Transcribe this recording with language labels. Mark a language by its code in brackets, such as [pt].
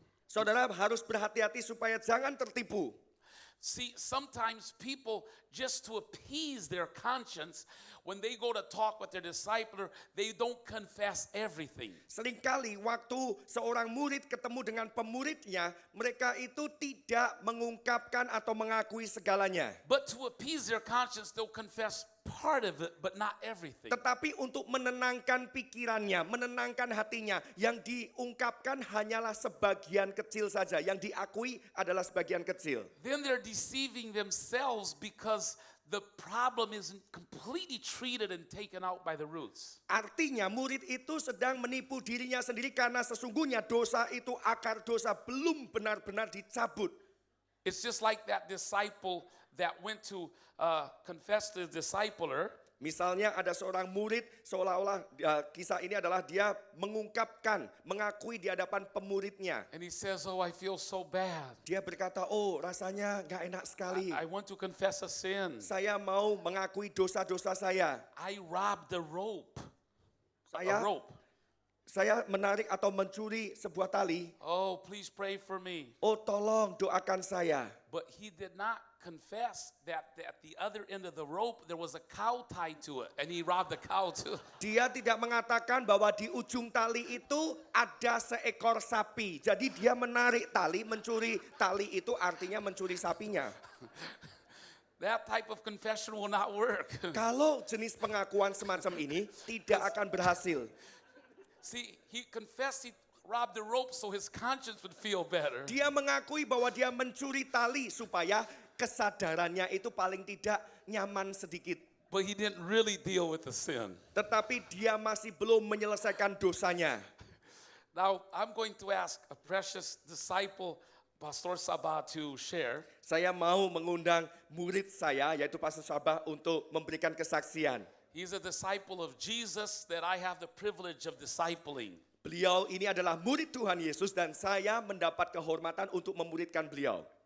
[id] Saudara harus berhati-hati supaya jangan tertipu. [en] See, sometimes people, just to appease their conscience, when they go to talk with their discipler, they don't confess everything. [id] Seringkali waktu seorang murid ketemu dengan pemuridnya, mereka itu tidak mengungkapkan atau mengakui segalanya. [en] But to appease their conscience, they'll confess part of it, but not everything. [id] Tetapi untuk menenangkan pikirannya, menenangkan hatinya, yang diungkapkan hanyalah sebagian kecil saja. Yang diakui adalah sebagian kecil. [en] Then they're deceiving themselves because the problem isn't completely treated and taken out by the roots. [id] Artinya murid itu sedang menipu dirinya sendiri karena sesungguhnya dosa itu, akar dosa belum benar-benar dicabut. [en] It's just like that disciple that went to confess to the discipler. [id] Misalnya ada seorang murid seolah-olah kisah ini adalah dia mengungkapkan, mengakui di hadapan pemuridnya. [en] And he says, "Oh, I feel so bad. [id] Dia berkata, oh rasanya gak enak sekali. [en] I want to confess a sin. [id] Saya mau mengakui dosa-dosa saya. [en] I robbed a rope. [id] Saya- [en] A rope. [id] Saya menarik atau mencuri sebuah tali. [en] Oh, please pray for me." [id] Oh tolong doakan saya. [en] But he did not confess that at the other end of the rope there was a cow tied to it, and he robbed the cow too. [id] Dia tidak mengatakan bahwa di ujung tali itu ada seekor sapi. Jadi dia menarik tali, mencuri tali itu artinya mencuri sapinya. [en] That type of confession will not work. [id] Kalau jenis pengakuan semacam ini tidak akan berhasil. [en] See, he confessed he robbed the rope so his conscience would feel better. [id] Dia mengakui bahwa dia mencuri tali supaya kesadarannya itu paling tidak nyaman sedikit. [en] But he didn't really deal with the sin. [id] Tetapi dia masih belum menyelesaikan dosanya. [en] Now, I'm going to ask a precious disciple, Pastor Sabah, to share. [id] Saya mau mengundang murid saya yaitu Pastor Sabah untuk memberikan kesaksian. [en] He's a disciple of Jesus that I have the privilege of discipling. [id] Beliau ini adalah murid Tuhan Yesus dan saya mendapat kehormatan untuk memuridkan beliau.